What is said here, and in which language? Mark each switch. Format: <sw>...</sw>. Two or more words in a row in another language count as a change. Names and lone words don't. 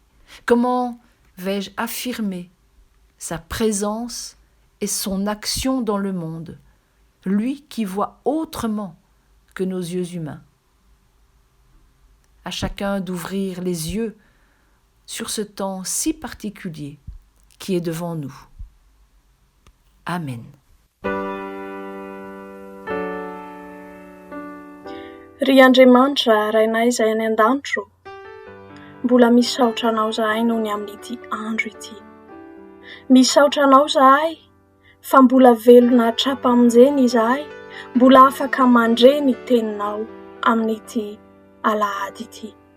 <fr>Comment vais-je affirmer sa présence et son action dans le monde, lui qui voit autrement que nos yeux humains? À chacun d'ouvrir les yeux sur ce temps si particulier qui est devant nous. Amen.</fr> <mg>Ry Andriamanitra rainay izay any an-danitro, mbola misaotra anao zahay noho ny amin'ity andro ity. Misaotra anao zahay fa mbola velona hatrapamonjeny izahay, mbola afaka mandre ny teninao amin'ity alahady ity.</mg>